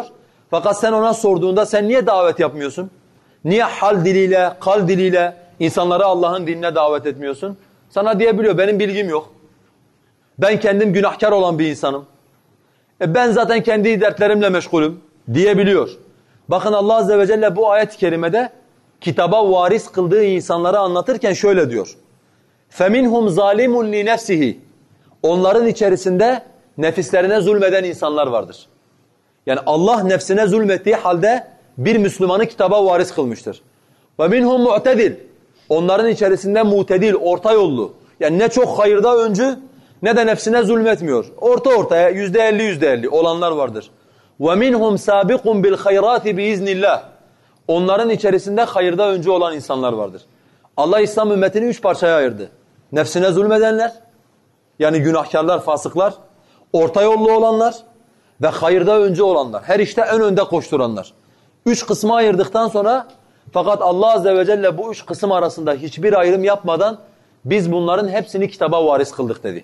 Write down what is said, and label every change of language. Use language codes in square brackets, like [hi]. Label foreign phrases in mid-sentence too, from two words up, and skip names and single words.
[tr] Fakat sen ona sorduğunda sen niye davet yapmıyorsun? Niye hal diliyle, kal diliyle insanları Allah'ın dinine davet etmiyorsun? Sana diyebiliyor, benim bilgim yok. Ben kendim günahkar olan bir insanım. Ben zaten kendi dertlerimle meşgulüm diyebiliyor. Bakın Allah [ar] عز وجل [tr] bu ayet-i kerimede kitaba varis kıldığı insanları anlatırken şöyle diyor. [ar] فَمِنْهُمْ ظَالِمٌ لِنَفْسِهِ [tr] Onların içerisinde nefislerine zulmeden insanlar vardır. Yani Allah nefsine zulmettiği halde bir Müslümanı kitaba varis kılmıştır. [ar] وَمِنْهُمْ مُعْتَدِلٌ [tr] Onların içerisinde mutedil, orta yollu. Yani ne çok hayırda öncü ne de nefsine zulmetmiyor. Ortaya %50 olanlar vardır. [ar] وَمِنْهُمْ سَابِقٌ بِالْخَيْرَاتِ بِإِذْنِ اللّٰهِ [tr] Onların içerisinde hayırda öncü olan insanlar vardır. Allah İslam ümmetini 3 parçaya ayırdı. Nefsine zulmedenler, yani günahkarlar, fasıklar, orta yollu olanlar ve hayırda öncü olanlar. Her işte en önde koşturanlar. 3 kısma ayırdıktan sonra fakat Allah [ar] عز وجل [tr] bu 3 kısım arasında hiçbir ayrım yapmadan biz bunların hepsini kitaba varis kıldık dedi.